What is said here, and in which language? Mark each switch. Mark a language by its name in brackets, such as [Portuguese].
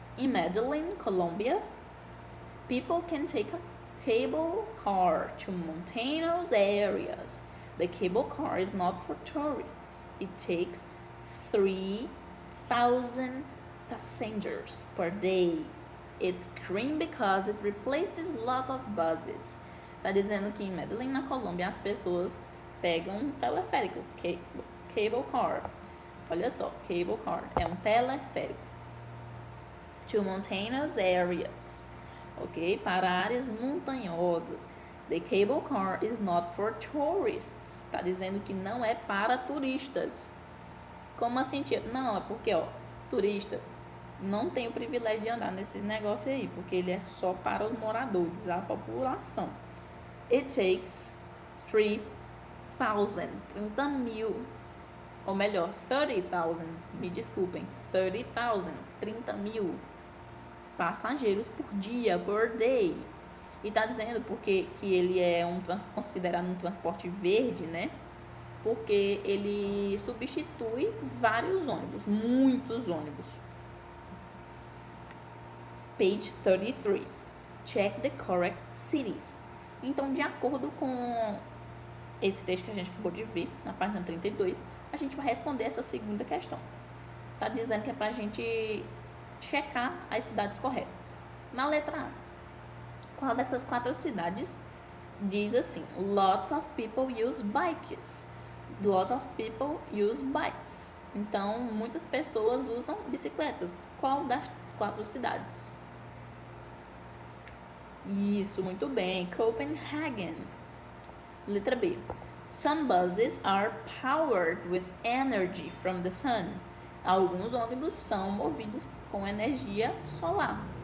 [English] In Medellin, Colombia, people can take a cable car to mountainous areas. The cable car is not for tourists. It takes 3,000 passengers per day. It's green because it replaces lots of buses. [Portuguese] Tá dizendo que em Medellín, na Colômbia, as pessoas pegam um teleférico, [English] cable car. [Portuguese] Olha só, [English] cable car [Portuguese] é um teleférico. [English] To mountainous areas, [Portuguese] ok? Para áreas montanhosas. [English] The cable car is not for tourists. [Portuguese] Tá dizendo que não é para turistas. Como assim, tia? Não, é porque, ó, turista não tem o privilégio de andar nesses negócios aí, porque ele é só para os moradores, a população. [English] It takes [Portuguese] 30 mil, ou melhor, 30,000, me desculpem, 30 mil passageiros por dia, [English] per day. [Portuguese] E tá dizendo porque que ele é considerado um transporte verde, né? Porque ele substitui vários ônibus, muitos ônibus. [English] Page 33. Check the correct cities. [Portuguese] Então, de acordo com esse texto que a gente acabou de ver, na página 32, a gente vai responder essa segunda questão. Tá dizendo que é pra gente checar as cidades corretas. Na letra A, qual dessas 4 cidades diz assim: [English] lots of people use bikes. Lots of people use bikes. [Portuguese] Então, muitas pessoas usam bicicletas. Qual das 4 cidades? Isso, muito bem. Copenhagen. Letra B. [English] Some buses are powered with energy from the sun. [Portuguese] Alguns ônibus são movidos com energia solar.